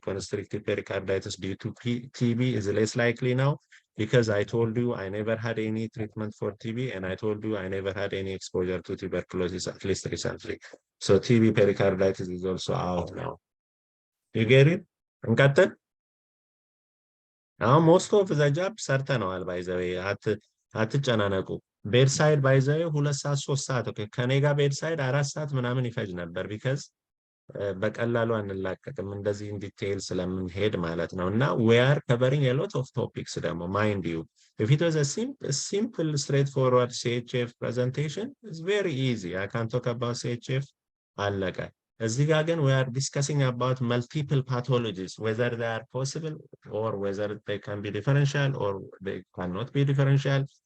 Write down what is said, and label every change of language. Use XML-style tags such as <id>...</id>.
<en>Constrictive pericarditis due to TB is less likely now, because I told you I never had any treatment for TB, and I told you I never had any exposure to tuberculosis, at least recently. So TB pericarditis is also out now. You get it?</en> <am>እንቀጥል? አሁን</am> <en>ሞስት ኦፍ ዘ ጃብ</en> <am>ሰርተነዋል። ባይዘዌ አትጨናነቁ። ቤድሳይድ ባይዘዌ 2 ሰዓት 3 ሰዓት ከኔ ጋር ቤድሳይድ 4 ሰዓት ምናምን ይፈጅ ነበር ቢካዝ በቀላሉ አንላቀቅም እንደዚህ ዲቴይል ስለምንሄድ ማለት ነው። እና</am> <en>we are covering a lot of topics</en> <am>ደግሞ</am> <en>mind you. If it was a simple straightforward CHF presentation, it's very easy. I can talk about CHF,</en> <am>አለቀ። እዚህ ጋር ግን</am> <en>we are discussing about multiple pathologies, whether they are possible or whether they can be differential or they cannot be differential.</en>